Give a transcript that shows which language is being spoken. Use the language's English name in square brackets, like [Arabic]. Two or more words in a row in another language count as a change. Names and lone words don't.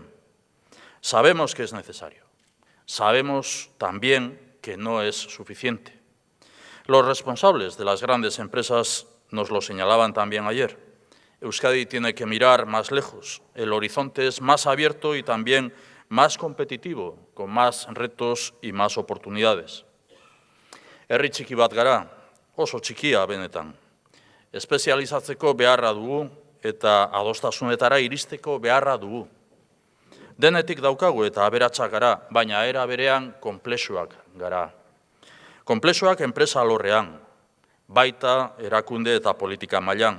[Spanish] Sabemos que es necesario. Sabemos también que no es suficiente. Los responsables de las grandes empresas nos lo señalaban también ayer. Euskadi tiene que mirar más lejos. El horizonte es más abierto y también más competitivo, con más retos y más oportunidades. [Basque] Herri txiki bat gara, oso txikia benetan. Espezializatzeko beharra dugu eta adostasunetara iristeko beharra dugu. Denetik daukagu eta aberatsak gara, baina era berean konplexuak gara. Konplexuak enpresa alorrean, baita erakunde eta politika mailan.